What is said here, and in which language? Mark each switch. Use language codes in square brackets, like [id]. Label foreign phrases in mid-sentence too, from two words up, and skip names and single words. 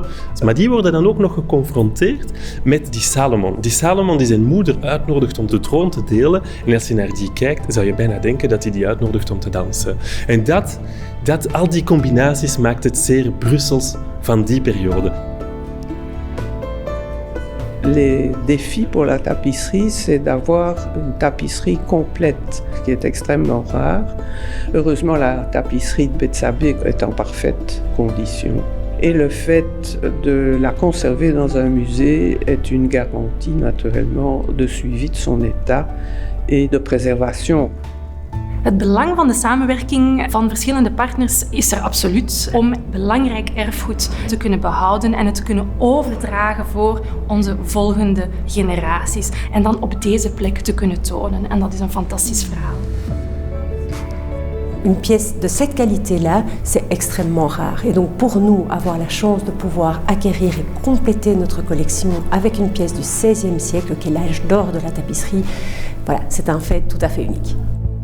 [nl] Maar die worden dan ook nog geconfronteerd met die Salomon. Die Salomon die zijn moeder uitnodigt om de troon te delen. En als je naar die kijkt, zou je bijna denken dat hij die uitnodigt om te dansen. En al die combinaties maakt het zeer Brussels van die periode. [fr] Les défis pour la tapisserie, c'est d'avoir une tapisserie complète, ce qui est extrêmement rare. Heureusement, la tapisserie de Bethsabée est en parfaite condition. Et le fait de la conserver dans un musée est une garantie naturellement de suivi de son état et de préservation. [nl] Het belang van de samenwerking van verschillende partners is er absoluut om belangrijk erfgoed te kunnen behouden en het te kunnen overdragen voor onze volgende generaties. En dan op deze plek te kunnen tonen. En dat is een fantastisch verhaal. [fr] Une pièce de cette qualité-là, c'est extrêmement rare. Et donc pour nous, avoir la chance de pouvoir acquérir et compléter notre collection avec une pièce du XVIe siècle, qui est l'âge d'or de la tapisserie, voilà, c'est un fait tout à fait unique.